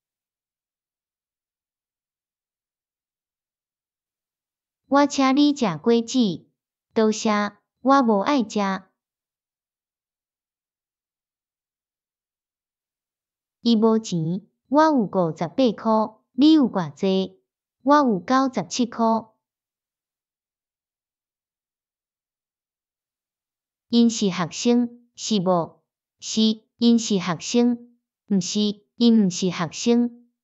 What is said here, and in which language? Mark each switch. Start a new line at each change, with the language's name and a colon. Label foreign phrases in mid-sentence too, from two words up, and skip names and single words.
Min Nan Chinese: 我請你食果子，多謝，我無愛食。伊無錢，我有58箍，你有偌濟？我有97箍。因是學生，是無？是，因是學生。毋是，因毋是學生。